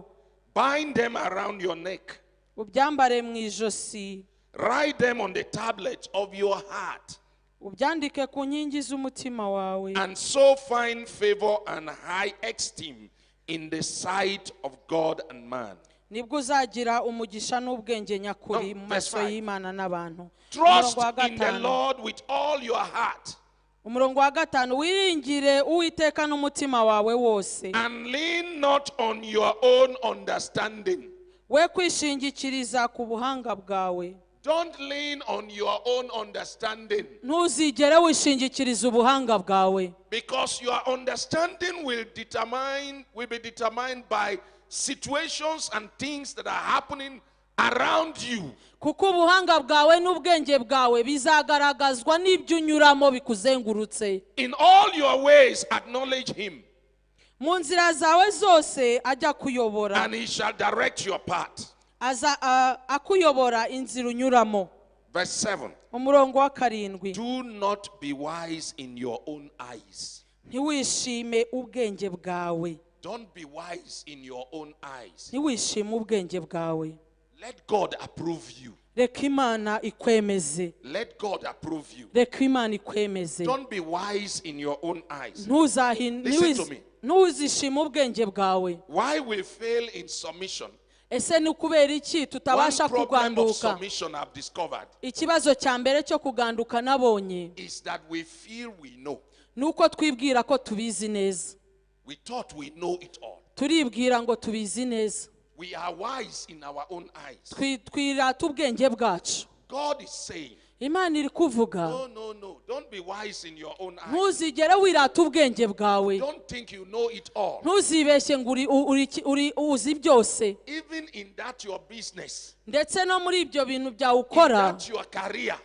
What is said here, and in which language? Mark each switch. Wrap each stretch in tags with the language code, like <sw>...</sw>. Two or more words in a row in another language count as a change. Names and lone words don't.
<en>Bind them around your neck.</en> <rw>ubyambare mu ijosi,</rw> <en>Write them on the tablet of your heart.</en> <rw>ubyandike ku nkingi z'umutima wawe.</rw> <en>And so find favor and high esteem in the sight of God and man.</en> <rw>nibwo uzagira umugisha n'ubwenge nyakuri</rw> <en>No,</en> <rw>mu</rw> <en>verse</en> <rw>maso</rw> <en>5.</en> <rw>y'imana n'abantu.</rw> <en>Trust</en> <rw>umurongo wa</rw> <en>in the</en> <rw>gatanu.</rw> <en>Lord with all your heart.</en> <rw>umurongo wa gatanu, wiringire uwiteka n'umutima wawe wose,</rw> <en>And lean not on your own understanding.</en> <rw>we kwishingikiriza ku buhanga bwawe.</rw> <en>Don't lean on your own understanding.</en> <rw>ntuzigere wishingikiriza ubuhanga bwawe,</rw> <en>Because your understanding will be determined by situations and things that are happening around you.</en> <rw>kuko ubuhanga bwawe n'ubwenge bwawe bizagaragazwa n'ibyo unyuramo bikuzengurutse.</rw> <en>In all your ways, acknowledge Him,</en> <rw>mu nzira zawe zose ajya kuyobora,</rw> <en>and He shall direct your path.</en> <rw>akuyobora inzira unyuramo.</rw> <en>Verse 7.</en> <rw>umurongo wa karindwi,</rw> <en>Do not be wise in your own eyes.</en> <rw>ntiwishime ubwenge bwawe.</rw> <en>Don't be wise in your own eyes.</en> <rw>ntiwishime ubwenge bwawe.</rw> <en>Let God approve you.</en> <rw>reka imana ikwemeze</rw> <en>Let God approve you.</en> <rw>reka imana ikwemeze</rw> <en>Don't be wise in your own eyes. Listen to me.</en> <rw>ntuzishime ubwenge bwawe.</rw> <en>Why we fail in submission?</en> <rw>Ese ni kubera iki</rw> <en>One</en> <rw>tutabasha</rw> <en>problem of</en> <rw>kuganduka?</rw> <en>submission I've discovered</en> <rw>Ikibazo cya mbere cyo kuganduka nabonye</rw> <en>is that we feel we know.</en> <rw>nuko twibwira ko tubizi neza.</rw> <en>We thought we know it all.</en> <rw>Turibwira ngo tubizi neza.</rw> <en>We are wise in our own eyes.</en> <rw>Twirata ubwenge bwacu.</rw> <en>God is saying,</en> <rw>Imana iri kuvuga</rw> <en>no. Don't be wise in your own eyes.</en> <rw>ntuzigere wirata ubwenge bwawe.</rw> <en>Don't think you know it all.</en> <rw>Ntuzibeshye ngo uzi byose.</rw> <en>Even in that your business,</en> <rw>Ndetse no muri ibyo bintu byawe</rw> <en>in</en> <rw>ukora,</rw> <en>that your career,</en>